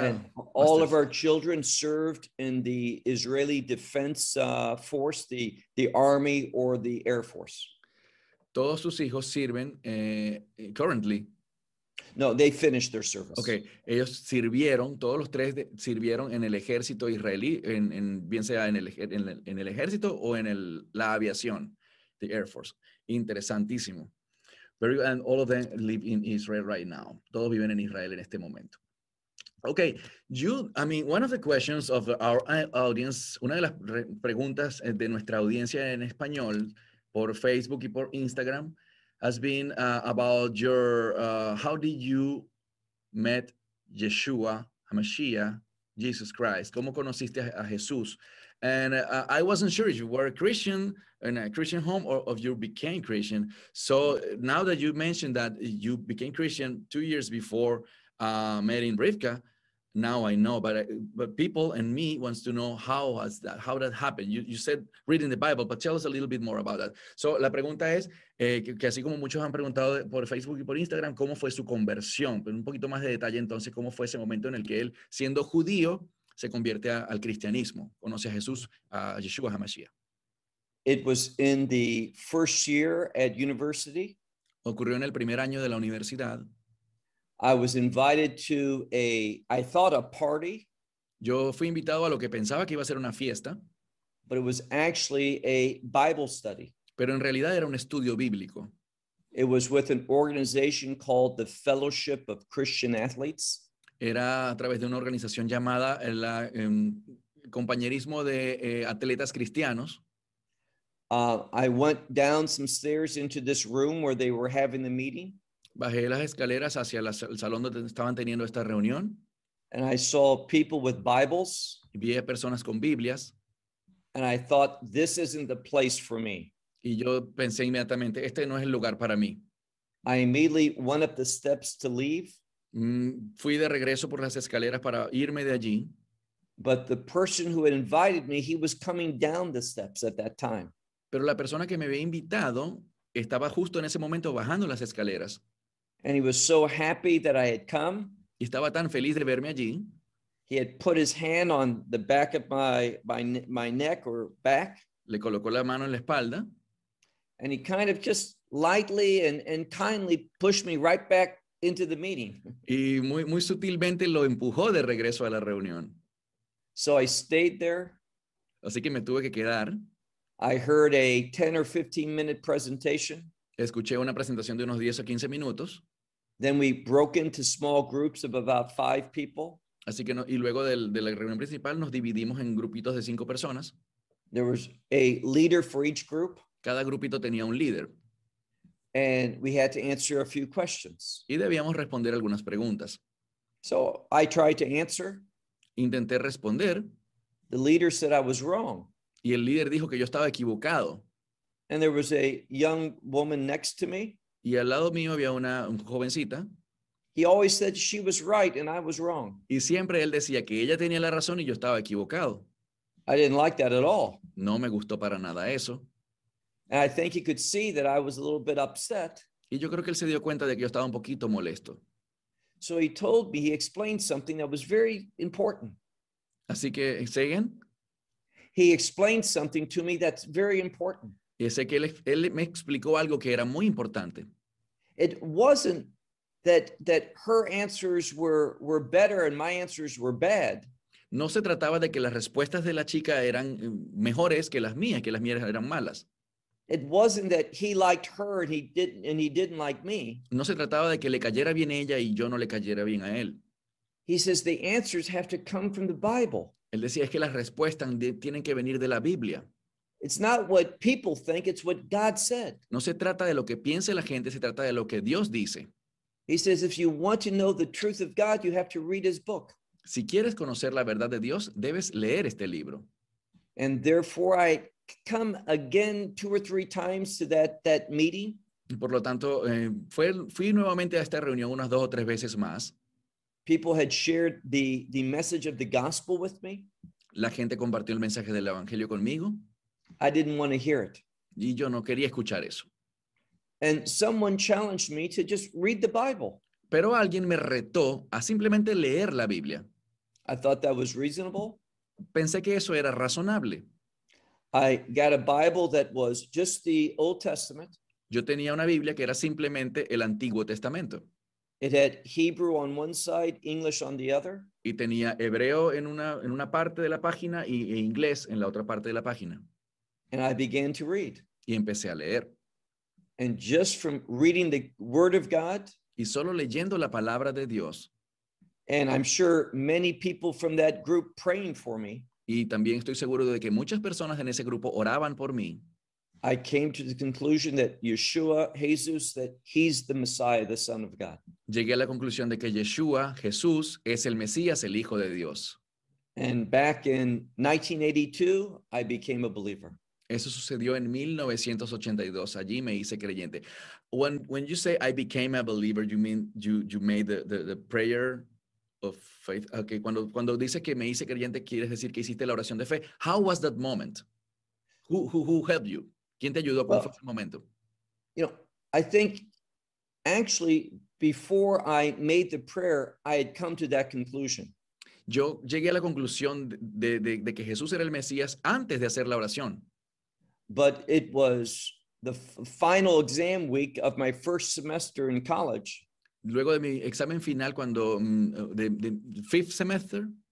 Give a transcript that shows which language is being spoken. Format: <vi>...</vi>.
<en>And all of our children served in the Israeli Defense Force, the Army or the Air Force.</en> <es>Todos sus hijos sirven</es> <en>currently. No, they finished their service.</en> <es>Okay, ellos sirvieron, todos los tres sirvieron en el ejército israelí, en el ejército o en la aviación,</es> <en>the Air Force.</en> <es>Interesantísimo.</es> <en>And all of them live in Israel right now.</en> <es>Todos viven en Israel en este momento.</es> <en>Okay, one of the questions of our audience,</en> <es>una de las preguntas de nuestra audiencia en español por Facebook y por Instagram</es> <en>has been about your, how did you met Yeshua, HaMashiach, Jesus Christ?</en> <es>¿Cómo conociste a Jesús?</es> <en>And I wasn't sure if you were a Christian in a Christian home or if you became Christian. So now that you mentioned that you became Christian 2 years before meeting Rivka, now I know. But people and me wants to know how that happened. You said reading the Bible, but tell us a little bit more about that.</en> <es>So la pregunta es que así como muchos han preguntado por Facebook y por Instagram, ¿cómo fue su conversión? Pero un poquito más de detalle entonces, ¿cómo fue ese momento en el que él, siendo judío, se convierte al cristianismo, conoce a Jesús, a Yeshua HaMashiach?</es> <en>It was in the first year at university.</en> <es>Ocurrió en el primer año de la universidad.</es> <en>I was invited to a party.</en> <es>Yo fui invitado a lo que pensaba que iba a ser una fiesta.</es> <en>But it was actually a Bible study.</en> <es>Pero en realidad era un estudio bíblico.</es> <en>It was with an organization called the Fellowship of Christian Athletes.</en> <es>Era a través de una organización llamada el Compañerismo de Atletas Cristianos.</es> <en>I went down some stairs into this room where they were having the meeting.</en> <es>Bajé las escaleras hacia el salón donde estaban teniendo esta reunión.</es> <en>And I saw people with Bibles.</en> <es>Y vi a personas con Biblias.</es> <en>And I thought, this isn't the place for me.</en> <es>Y yo pensé inmediatamente, este no es el lugar para mí.</es> <en>I immediately went up the steps to leave.</en> <es>Fui de regreso por las escaleras para irme de allí.</es> <en>But the person who had invited me, he was coming down the steps at that time.</en> <es>Pero la persona que me había invitado estaba justo en ese momento bajando las escaleras.</es> <en>And he was so happy that I had come.</en> <es>Y estaba tan feliz de verme allí.</es> <en>He had put his hand on the back of my neck or back.</en> <es>Le colocó la mano en la espalda.</es> <en>And he kind of just lightly and kindly pushed me right back into the meeting.</en> <es>Y muy muy sutilmente lo empujó de regreso a la reunión.</es> <en>So I stayed there.</en> <es>Así que me tuve que quedar.</es> <en>I heard a 10 or 15 minute presentation.</en> <es>Escuché una presentación de unos 10 o 15 minutos.</es> <en>Then we broke into small groups of about 5 people.</en> <es>Así que luego de la reunión principal nos dividimos en grupitos de 5 personas.</es> <en>There was a leader for each group.</en> <es>Cada grupito tenía un líder.</es> <en>And we had to answer a few questions.</en> <es>Y debíamos responder algunas preguntas.</es> <en>So I tried to answer.</en> <es>Intenté responder.</es> <en>The leader said I was wrong.</en> <es>Y el líder dijo que yo estaba equivocado.</es> <en>And there was a young woman next to me.</en> <es>Y al lado mío había una jovencita.</es> <en>He always said she was right and I was wrong.</en> <es>Y siempre él decía que ella tenía la razón y yo estaba equivocado.</es> <en>I didn't like that at all.</en> <es>No me gustó para nada eso.</es> <en>And I think he could see that I was a little bit upset.</en> <es>Y yo creo que él se dio cuenta de que yo estaba un poquito molesto.</es> <en>So he told me, he explained something that was very important.</en> <es>Así que,</es> <en>¿say again? He explained something to me that's very important.</en> <es>Y sé que él me explicó algo que era muy importante.</es> <en>It wasn't that her answers were better and my answers were bad.</en> <es>No se trataba de que las respuestas de la chica eran mejores que las mías eran malas.</es> <en>It wasn't that he liked her and he didn't like me.</en> <es>No se trataba de que le cayera bien ella y yo no le cayera bien a él.</es> <en>He says the answers have to come from the Bible.</en> <es>Él decía es que las respuestas tienen que venir de la Biblia.</es> <en>It's not what people think, it's what God said.</en> <es>No se trata de lo que piense la gente, se trata de lo que Dios dice.</es> <en>He says, if you want to know the truth of God, you have to read his book.</en> <es>Si quieres conocer la verdad de Dios, debes leer este libro.</es> <en>And therefore I come again two or three times to that meeting.</en> <es>Por lo tanto, fui nuevamente a esta reunión unas dos o tres veces más.</es> <en>People had shared the message of the gospel with me.</en> <es>La gente compartió el mensaje del evangelio conmigo.</es> <en>I didn't want to hear it.</en> <es>Y yo no quería escuchar eso.</es> <en>And someone challenged me to just read the Bible.</en> <es>Pero alguien me retó a simplemente leer la Biblia.</es> <en>I thought that was reasonable.</en> <es>Pensé que eso era razonable.</es> <en>I got a Bible that was just the Old Testament.</en> <es>Yo tenía una Biblia que era simplemente el Antiguo Testamento.</es> <en>It had Hebrew on one side, English on the other.</en> <es>Y tenía hebreo en una parte de la página e inglés en la otra parte de la página.</es> <en>And I began to read.</en> <es>Y empecé a leer.</es> <en>And just from reading the Word of God.</en> <es>Y solo leyendo la palabra de Dios.</es> <en>And I'm sure many people from that group praying for me.</en> <es>Y también estoy seguro de que muchas personas en ese grupo oraban por mí.</es> <en>I came to the conclusion that Yeshua, Jesus, that he's the Messiah, the Son of God.</en> <es>Llegué a la conclusión de que Yeshua, Jesús, es el Mesías, el Hijo de Dios.</es> <en>And back in 1982, I became a believer.</en> <es>Eso sucedió en 1982. Allí me hice creyente.</es> <en>When you say I became a believer, you mean you made the prayer of faith?</en> <es>Okay, cuando dice que me hice creyente, quieres decir que hiciste la oración de fe.</es> <en>How was that moment? Who helped you?</en> <es>¿Quién te ayudó? ¿Cuál fue ese momento?</es> <en>You know, I think actually before I made the prayer, I had come to that conclusion.</en> <es>Yo llegué a la conclusión de que Jesús era el Mesías antes de hacer la oración.</es> <en>But it was the final exam week of my first semester in college.</en> <es>Luego de mi examen final cuando</es> <en>the fifth semester?</en>